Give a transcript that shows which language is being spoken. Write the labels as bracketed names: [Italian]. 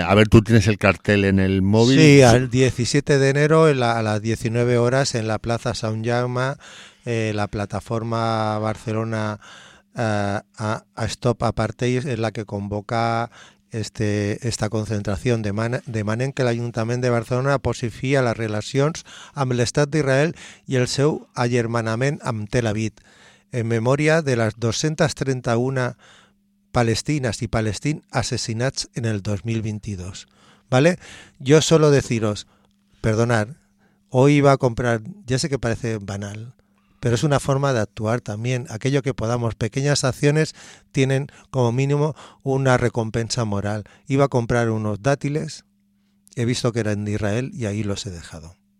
[Spanish] ¿Tú tienes el cartel en el móvil? Sí, al 17 de enero a las 19 horas en la Plaza Sant Jaume, la plataforma Barcelona a Stop Apartheid es la que convoca esta concentración. [Catalan] Demanen que el Ayuntament de Barcelona posi fi a les relacions amb l'Estat d'Israel i el seu agermanament amb Tel Aviv, en memòria de les 231 [Spanish] palestinas y palestín [Catalan] asesinats en el 2022, ¿vale? [Spanish] Yo solo deciros, perdonad, hoy iba a comprar, ya sé que parece banal, pero es una forma de actuar también. Aquello que podamos, pequeñas acciones tienen como mínimo una recompensa moral. Iba a comprar unos dátiles, he visto que eran de Israel y ahí los he dejado.